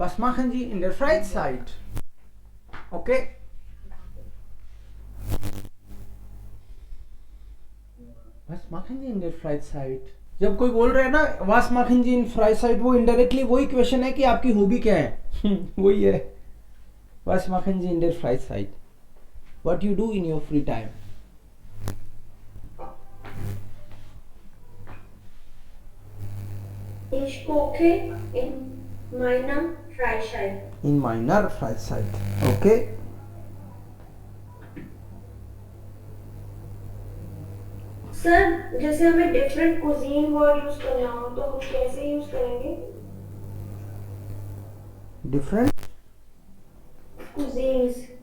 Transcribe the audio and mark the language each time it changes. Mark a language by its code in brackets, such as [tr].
[de] Was machen Sie in der Freizeit? Okay. Was machen Sie in der Freizeit? [hi] जब कोई बोल रहे हैं ना [de] was machen Sie in Freizeit, [hi] वो इनडायरेक्टली वही क्वेश्चन है कि आपकी हॉबी क्या है. वही है. [de] Was machen Sie in der Freizeit? [en] What you do in your free time? [de] Ich koche in meiner Freizeit. In meiner Freizeit. Okay. [hi] Sir जैसे हमें डिफरेंट कुजीन वर्ड यूज करना हो तो हम कैसे यूज करेंगे? Different cuisines.